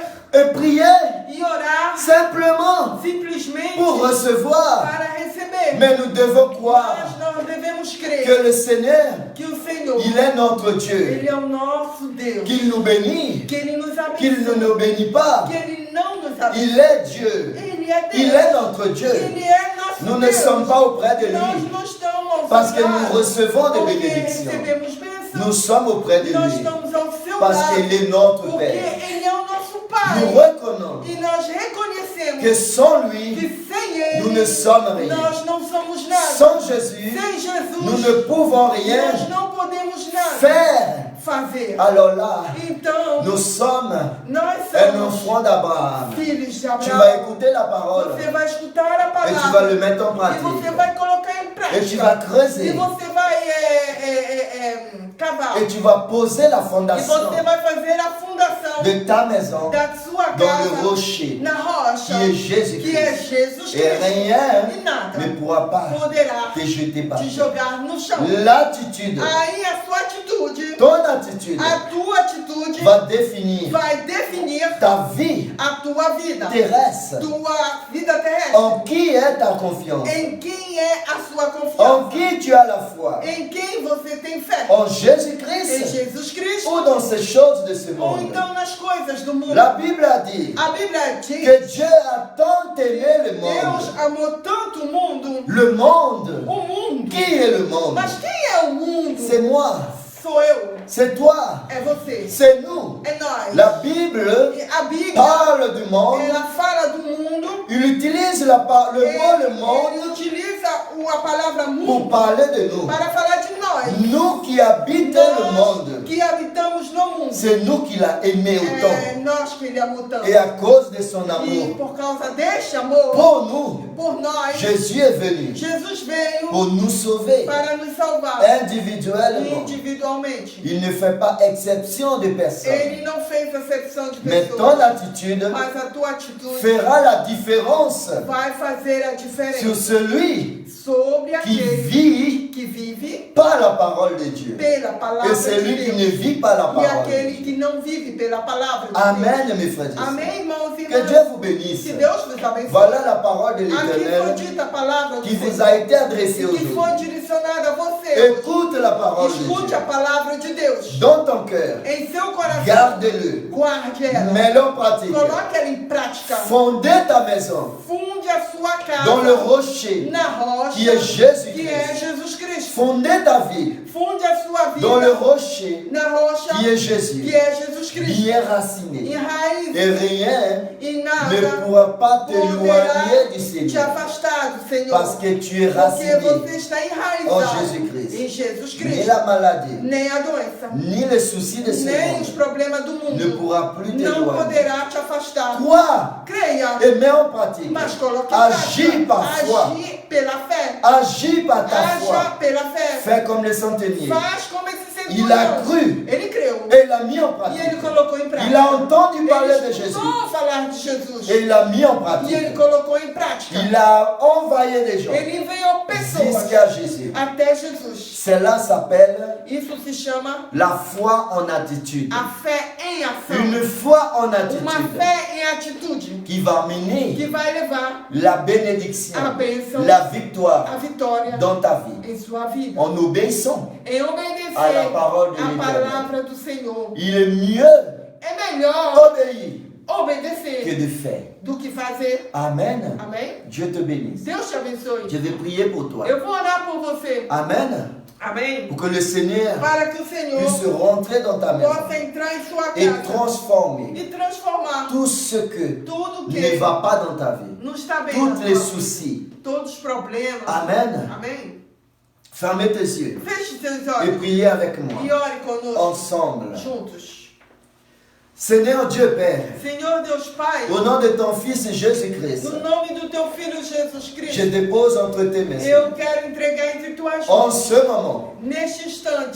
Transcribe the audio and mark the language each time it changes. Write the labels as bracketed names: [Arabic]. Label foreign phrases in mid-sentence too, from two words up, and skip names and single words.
[French] et prier [Portuguese] e orar [French] simplement [Portuguese] simplesmente [French] pour recevoir. [Portuguese] para receber. [French] Mais nous devons croire [Portuguese] Mas nós devemos crer [French] que le Seigneur, [Portuguese] que o Senhor, [French] il est notre Dieu, [Portuguese] Ele é o nosso Deus. [French] qu'il nous bénit, [Portuguese] Que Ele nos [French] qu'il ne [Portuguese] abençoe. [French] nous bénit pas. [Portuguese] Que Ele não nos abençoe. [French] Il est Dieu, [Portuguese] Ele é Deus. [French] il est notre Dieu. [Portuguese] Ele é nosso [French] Nous ne [Portuguese] Deus. [French] sommes pas auprès de [Portuguese] Nós [French] lui [Portuguese] não estamos ao [French] parce que [Portuguese] seu [French] nous [Portuguese] lado, [French] recevons des [Portuguese] porque [French] bénédictions. [Portuguese] recebemos bênçãos. [French] Nous sommes auprès de [Portuguese] Nós [French] lui [Portuguese] estamos ao seu [French] parce [Portuguese] lado. [French] qu'il est notre [Portuguese] Porque [French] Père. [Portuguese] Ele é o nosso Pai. [French] Nous reconnaissons [Portuguese] E nós reconhecemos [French] que sans lui, [Portuguese] que sem Ele [French] nous ne sommes rien. [Portuguese] nós não somos nada. [French] Sans Jésus, [Portuguese] Sem Jesus, [French] nous ne pouvons rien [Portuguese] nós não podemos nada [French] faire. [Portuguese] fazer. [French] Alors là, [Portuguese] Então, [French] nous sommes [Portuguese] nós [French] un [Portuguese] somos [French] enfant d'Abraham. [Portuguese] filhos de [French] Tu vas [Portuguese] Abraão. [French] écouter la parole [Portuguese] Você vai escutar a [French] et tu vas [Portuguese] palavra [French] le mettre en [Portuguese] e você [French] pratique. [Portuguese] vai colocar em [French] Et Et tu vas [Portuguese] E [French] creuser. [Portuguese] você vai cavar. [French] Et tu vas poser la [Portuguese] E [French] fondation [Portuguese] você vai fazer a fundação [French] de ta maison [Portuguese] da sua [French] dans [Portuguese] casa [French] le rocher [Portuguese] na rocha, [French] qui est Jésus-Christ. [Portuguese] que é Jesus [French] Et [Portuguese] Cristo. [French] rien [Portuguese] E nada [French] ne pourra pas [Portuguese] poderá [French] te jeter par [Portuguese] te [French] terre. [Portuguese] jogar no chão. [French] L'attitude, [Portuguese] Aí a sua atitude, [French] ton attitude [Portuguese] a tua atitude [French] va définir [Portuguese] vai definir [French] ta vie [Portuguese] a tua vida, [French] terrestre. [Portuguese] tua vida terrestre. [French] En qui est ta confiance? [Portuguese] Em quem é a sua [French] En [Portuguese] confiança? [French] qui tu as la foi? [Portuguese] Em quem você tem fé? [French] En [Portuguese] Em [French] Jésus-Christ [Portuguese] Jesus Cristo? [French] ou dans ces choses de ce [Portuguese] Ou [French] monde? [Portuguese] então nas coisas do mundo? [French] La Bible a dit [Portuguese] A Bíblia diz [French] que Dieu a tant aimé le [Portuguese] Deus [French] monde. [Portuguese] amou tanto o mundo. [French] Le monde. [Portuguese] O mundo. [French] Qui est le monde? [Portuguese] Mas quem é o mundo? [French] C'est moi. [Portuguese] Sou eu. [French] C'est toi. [Portuguese] É você. [French] C'est nous. [Portuguese] É nós. [French] La Bible [Portuguese] E a Bíblia, [French] parle du monde. [Portuguese] ela fala do mundo. [French] Il utilise le mot le [Portuguese] Ele [French] monde [Portuguese] utiliza a palavra [French] pour [Portuguese] mundo [French] parler de nous. [Portuguese] para falar de nós. [French] Nous qui habitons le [Portuguese] Nós [French] monde. [Portuguese] que habitamos no mundo. [French] C'est nous qui l'a aimé [Portuguese] É [French] autant. [Portuguese] nós que ele amou tanto. [French] Et à cause de son [Portuguese] E [French] amour [Portuguese] por causa deste amor, [French] pour nous, [Portuguese] por nós, [French] Jésus est venu [Portuguese] Jesus veio [French] pour nous sauver [Portuguese] para nos salvar [French] individuellement. [Portuguese] individualmente. [French] Il ne fait pas exception de personne. [Portuguese] Ele não fez acepção de [French] Mais [Portuguese] pessoas, [French] ton attitude [Portuguese] mas a tua atitude [French] fera la différence [Portuguese] vai fazer a [French] sur [Portuguese] diferença [French] celui [Portuguese] sobre [French] qui [Portuguese] aquele [French] vit [Portuguese] que vive [French] par la parole de Dieu [Portuguese] pela palavra [French] et [Portuguese] de [French] celui qui [Portuguese] Deus [French] ne vit pas la [Portuguese] e [French] parole de [Portuguese] aquele [French] Dieu. [Portuguese] que não vive pela palavra de Deus. [French] Amen, mes frères et sœurs. [Portuguese] Amém, irmãos e [French] Que [Portuguese] irmãs? [French] Dieu vous bénisse. [Portuguese] Que Deus vos abençoe. [French] Voilà la parole de [Portuguese] Aqui foi [French] l'Éternel [Portuguese] dita a palavra do [French] qui vous [Portuguese] Senhor, [French] a été adressée [Portuguese] que foi [French] aujourd'hui. [Portuguese] direcionada a você. [French] Écoute la parole de [Portuguese] Escute [French] Dieu. [Portuguese] a palavra de Deus [French] Dans ton cœur, [Portuguese] em seu coração. [French] garde-le. [Portuguese] Guarde ela. [French] Mets-le en pratique. [Portuguese] Coloque ela em prática. [French] Fondez ta maison [Portuguese] Funde a sua casa [French] dans le rocher [Portuguese] na rocha [French] qui est Jésus-Christ. [Portuguese] que é Jesus Cristo. [French] Fondez ta vie [Portuguese] Funde a sua vida [French] dans le rocher [Portuguese] na rocha [French] qui est Jésus. [Portuguese] que é Jesus Cristo. [French] Bien raciné. [Portuguese] Enraize [French] Et rien [Portuguese] e [French] ne [Portuguese] nada [French] pourra pas t'éloigner [Portuguese] poderá [French] du [Portuguese] te [French] Seigneur. [Portuguese] afastar do Senhor. [French] Parce que tu es [Portuguese] Porque [French] raciné. [Portuguese] você está enraizado [French] en Jésus-Christ. [Portuguese] em Jesus [French] Ni [Portuguese] Cristo. [French] la maladie, [Portuguese] Nem a doença, [French] ni les soucis de ce [Portuguese] nem os [French] monde [Portuguese] problemas do [French] ne [Portuguese] mundo [French] pourra plus [Portuguese] não [French] t'éloigner. [Portuguese] poderá te afastar. [French] Crois [Portuguese] Creia, [French] et mets en pratique. [Portuguese] mas coloque em [French] Agis [Portuguese] prática. [French] par foi. [Portuguese] Agir pela fé. [French] Agis par ta [Portuguese] Haja [French] foi. [Portuguese] pela fé. [French] Fais comme les centeniers. [Portuguese] Faz como esse [French] Il a [Portuguese] centurião. [French] cru [Portuguese] Ele creu. [French] et il a mis en [Portuguese] E ele [French] pratique. [Portuguese] colocou em prática. [French] Il a entendu parler de [Portuguese] Ele [French] Jésus [Portuguese] escutou falar de Jesus. [French] et il l'a mis en [Portuguese] E ele [French] pratique. [Portuguese] colocou em prática. [French] Il a envoyé des gens [Portuguese] Ele enviou pessoas [French] jusqu'à Jésus. [Portuguese] até Jesus. [French] Cela s'appelle [Portuguese] Isso se chama [French] la foi en attitude. [Portuguese] a fé em ação. [French] Une foi en [Portuguese] Uma [French] attitude [Portuguese] fé em atitude [French] qui va [Portuguese] que [French] mener [Portuguese] vai levar [French] la bénédiction, [Portuguese] a bênção, [French] la victoire [Portuguese] a vitória [French] dans ta vie. [Portuguese] em sua vida. [French] En obéissant. [Portuguese] Em obedecer [French] à la parole de [Portuguese] a [French] l'Éternel. [Portuguese] palavra do Senhor. [French] Il est mieux [Portuguese] É melhor [French] obéir que [Portuguese] obedecer [French] de faire. [Portuguese] do que fazer. [French] Amen. [Portuguese] Amém? [French] Dieu te bénisse. [Portuguese] Deus te abençoe. [French] Je vais prier pour toi. [Portuguese] Eu vou orar por você. [French] Amen. [Portuguese] Amém? [French] Pour que le Seigneur [Portuguese] Para que o Senhor [French] puisse rentrer dans ta maison [Portuguese] possa entrar em sua [French] et [Portuguese] casa [French] transformer [Portuguese] e transformar [French] tout ce que [Portuguese] tudo [French] ne [Portuguese] que [French] va pas dans ta vie. [Portuguese] não está bem [French] Tous [Portuguese] na [French] les [Portuguese] sua vida. [French] soucis. [Portuguese] Todos os problemas. [French] Amen. [Portuguese] Amém? [French] Fermez tes yeux [Portuguese] Feche seus [French] et [Portuguese] olhos [French] priez avec [Portuguese] e [French] moi. [Portuguese] ore conosco [French] Ensemble. [Portuguese] juntos. [French] Seigneur Dieu Père, [Portuguese] Senhor Deus Pai, [French] au nom de ton Fils Jésus-Christ, [Portuguese] no nome do teu Filho Jesus [French] je [Portuguese] Cristo, [French] dépose entre tes mains, [Portuguese] eu quero entregar entre tuas [French] en [Portuguese] mãos, [French] ce moment, [Portuguese] neste instante,